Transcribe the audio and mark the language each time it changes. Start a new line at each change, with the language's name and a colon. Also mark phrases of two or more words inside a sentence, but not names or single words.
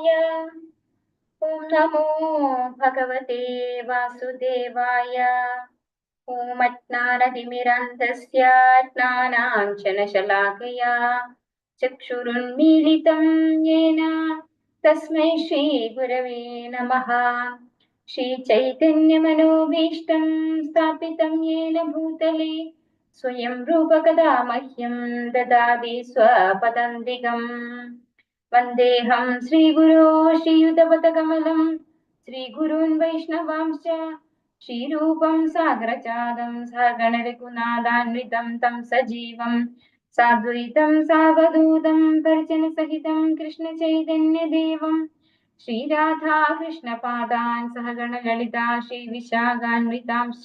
Sanskrit: ഓം നമോ ഭഗവതേ വാസുദേവായ. ഓം അജ്ഞാനതിമിരാന്ധസ്യ ജ്ഞാനാഞ്ജനശലാകയാ ചക്ഷുരുന്മീലിതം യേന തസ്മൈ ശ്രീ ഗുരവേ നമഃ. श्रीचैतन्यमनोभीष्टं स्थापितं येन भूतले स्वयं रूपकदा मह्यं ददाति स्वपदान्तिकम्. वन्देऽहं श्रीगुरो श्रीयुतपदकमलं श्रीगुरून् वैष्णवांश्च श्रीरूपं सागरजातं सहगणरघुनाथान्वितं तं सजीवं साद्वैतं सावधूतं परिजनसहितं कृष्णचैतन्यदेवम् श्रीराधा कृष्णपादान् सहगण ललिता श्रीविशाखान्वितांश्च.